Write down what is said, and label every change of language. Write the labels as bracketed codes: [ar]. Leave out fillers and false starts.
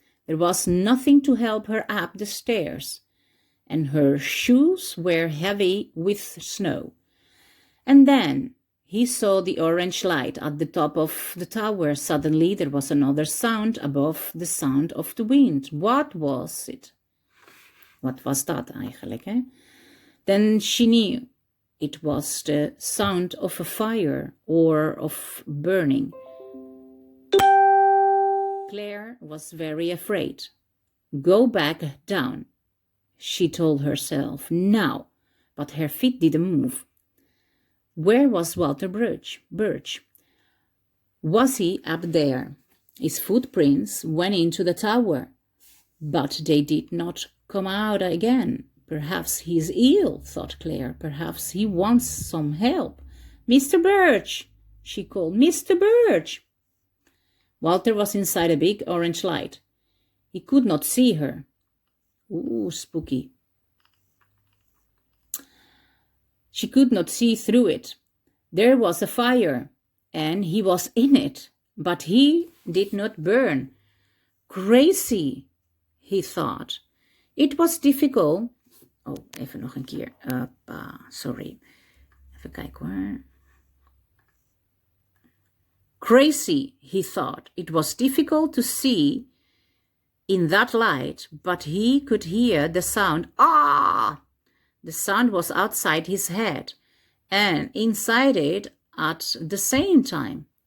[en] There was nothing to help her up the stairs, and her shoes were heavy with snow. And then he saw the orange light at the top of the tower. Suddenly there was another sound above the sound of the wind. What was it? [nl] Wat was dat eigenlijk, hè? [en] Then she knew it was the sound of a fire or of burning. Claire was very afraid. Go back down, she told herself now, but her feet didn't move. Where was Walter Birch? Was he up there? His footprints went into the tower, but they did not come out again. Perhaps he's ill, thought Claire. Perhaps he wants some help. Mr. Birch, she called. Mr. Birch. Walter was inside a big orange light. He could not see her. Ooh, spooky. She could not see through it. There was a fire, and he was in it, but he did not burn. Crazy, he thought. It was difficult. [nl] Oh, even nog een keer. Sorry. Even kijken hoor. [en] Crazy, he thought. It was difficult to see in that light, but he could hear the sound. Ah! The sound was outside his head and inside it at the same time.